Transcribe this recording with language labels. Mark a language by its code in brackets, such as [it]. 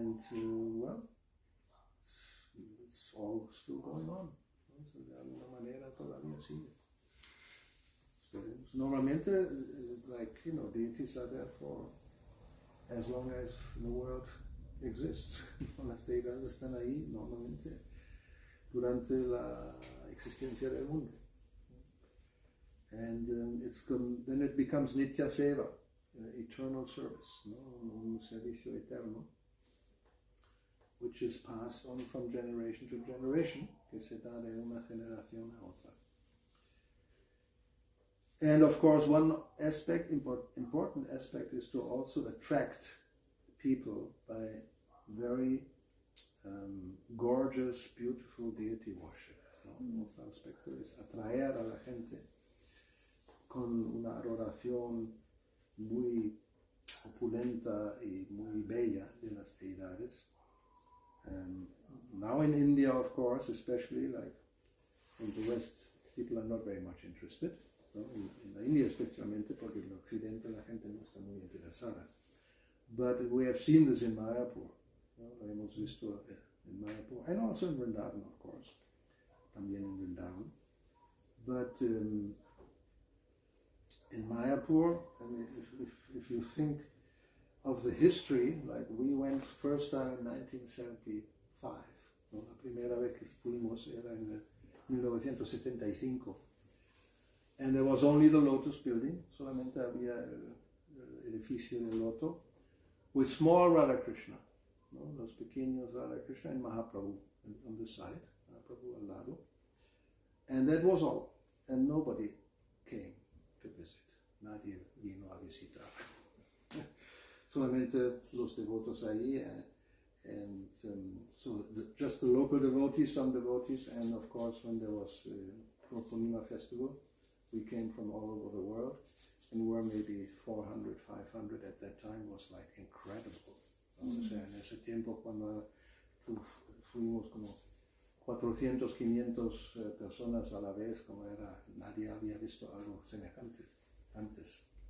[en] Well, it's all still going on. [es] So de alguna manera todavía sigue. Normalmente, [en] deities are there for as long as the world exists. [es] Las deidades están ahí normalmente durante la existencia del mundo. [en] And then it becomes Nitya Seva, eternal service, [es] un servicio eterno, [en] which is passed on from generation to generation, [es] que se da de una generación a otra. [en] And of course, one aspect, important aspect, is to also attract people by very gorgeous, beautiful deity worship. [es] Otro aspecto es atraer a la gente con una adoración muy opulenta y muy bella de las deidades. [en] Now in India, of course, especially, like in the West, people are not very much interested. [es] En la India especialmente, porque en el occidente la gente no está muy interesada. [en] But we have seen this in Mayapur. [es] Lo hemos visto en Mayapur, [en] and also in Vrindavan, of course. [es] También en Vrindavan. [en] But in Mayapur, I mean, if you think of the history, like we went first time in 1975. [es] La primera vez que fuimos era en 1975. [en] And there was only the Lotus building, [es] solamente había el edificio del Loto, [en] with small Radha Krishna, [es] los pequeños Radha Krishna [en] and Mahaprabhu on the side, [es] Mahaprabhu al lado. [en] And that was all. And nobody came to visit. [es] Nadie vino a visitar. Solamente los devotos ahí, [en] and so just the local devotees, some devotees, and of course when there was Purnima festival, we came from all over the world, and were maybe 400, 500 at that time, was like incredible. [es] O sea, en ese tiempo cuando fuimos como 400, 500 personas a la vez, como era, nadie había visto algo semejante antes.